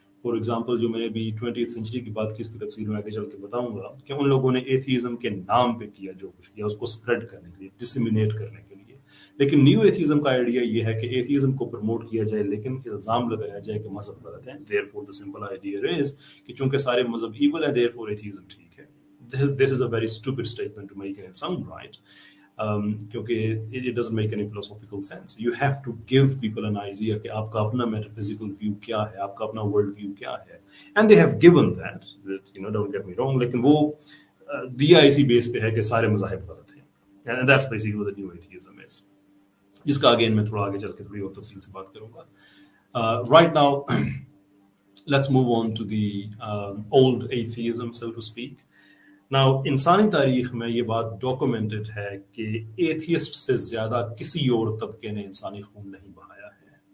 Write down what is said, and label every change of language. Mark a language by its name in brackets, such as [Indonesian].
[Hindi] For example, जो मैंने भी 20th सेंचुरी की बात की, इसकी तफसील में आगे चल के बताऊंगा कि उन लोगों ने एथियज्म के नाम पे किया जो कुछ किया, उसको स्प्रेड करने के लिए, डिसेमिनेट करने के लिए. लेकिन न्यू एथियज्म का आइडिया ये है कि एथियज्म को प्रमोट किया जाए, लेकिन इल्जाम लगाया जाए कि मजहब गलत है. [English] therefore the simple idea is [Hindi] कि चूंकि सारे मजहब इक्वल है, देयरफॉर एथियज्म ठीक है. [English] This is a very stupid statement to make in its own right. क्योंकि it doesn't make any philosophical sense. You have to give people an idea [Hindi] कि आपका अपना metaphysical view क्या है, आपका अपना world view क्या है, [English] and they have given that, don't get me wrong, [Hindi] लेकिन वो दिया इसी बेस पे है कि सारे मज़ाहिब गलत हैं, [English] and that's basically what the new atheism is, [Hindi] जिसका अगेन मैं थोड़ा आगे चल के थोड़ी और तफसील से बात करूँगा. [English] Right now let's move on to the old atheism, so to speak. [Hindi] Now इंसानी तारीख में ये बात डॉक्यूमेंटेड है कि एथियस्ट से ज्यादा किसी और तबके ने इंसानी खून नहीं बहाया है.